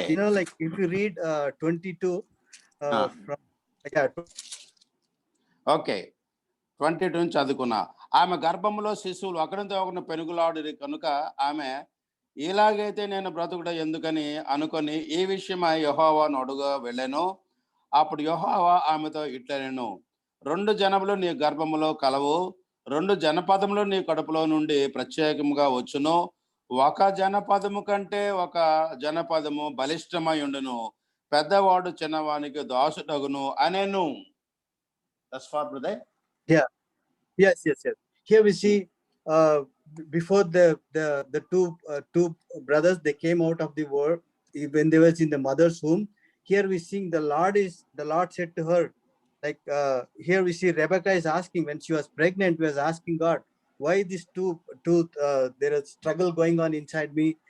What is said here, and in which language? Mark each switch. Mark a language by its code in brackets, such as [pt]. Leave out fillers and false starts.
[en] Yeah, you know, like if you read 22 from [te] okay 22 నుంచి చదువుకున్నా. ఆమె గర్భములో శిశువులు ఒకరితో ఒకరిని పెనుగులాడిరి కనుక ఆమె, ఇలాగైతే నేను బ్రతుకుట ఎందుకని అనుకొని ఈ విషయమై యెహోవాను అడుగ వెళ్ళెను. అప్పుడు యెహోవా ఆమెతో ఇట్లనెను, 2 జనములు నీ గర్భములో కలవు, 2 జనపదములు నీ కడుపులో నుండి ప్రత్యేకముగా వచ్చును, ఒక జనపదము కంటే ఒక జనపదము బలిష్టమై ఉండును, పెద్దవాడు చిన్నవానికి దాసుడగును అనెను. [en] That's for brother. Yeah. Yes. Here we see before the two brothers, they came out of the world when they was in the mother's womb. Here we see the Lord said to her, like here we see Rebecca is asking when she was pregnant, was asking God, why these two there is struggle going on inside me.